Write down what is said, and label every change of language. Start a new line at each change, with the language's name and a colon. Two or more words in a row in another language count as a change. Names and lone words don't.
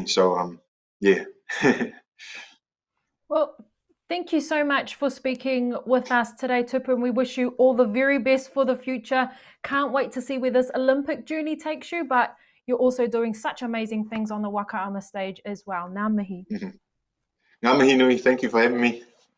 English: So yeah. Well, thank you so much for speaking with us today, Tupu, and we wish you all the very best for the future. Can't wait to see where this Olympic journey takes you, but you're also doing such amazing things on the Waka stage as well.
Māori: Ngā mihi. Ngā mihi nui,
English: thank you for having me.